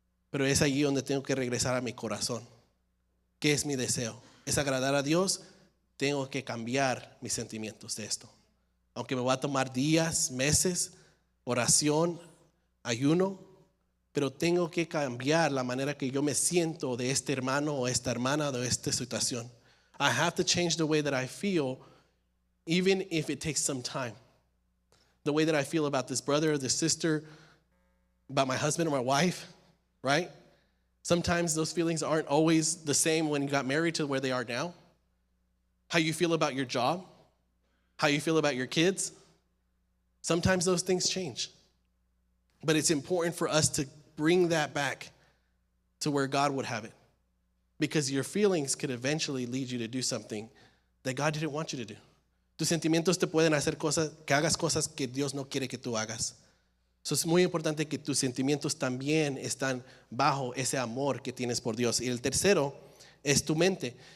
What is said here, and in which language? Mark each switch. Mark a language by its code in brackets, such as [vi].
[es] Pero es allí donde tengo que regresar a mi corazón. ¿Qué es mi deseo? ¿Es agradar a Dios? Tengo que cambiar mis sentimientos de esto. Aunque me va a tomar días, meses, oración, ayuno, pero tengo que cambiar la manera que yo me siento de este hermano o esta hermana de esta situación. [en] I have to change the way that I feel, even if it takes some time. The way that I feel about this brother or this sister, about my husband or my wife, right? Sometimes those feelings aren't always the same when you got married to where they are now. How you feel about your job, how you feel about your kids. Sometimes those things change. But it's important for us to bring that back to where God would have it. Because your feelings could eventually lead you to do something that God didn't want you to do. [es] Tus sentimientos te pueden hacer que hagas cosas que Dios no quiere que tú hagas. So es muy importante que tus sentimientos también están bajo ese amor que tienes por Dios. Y el tercero es tu mente.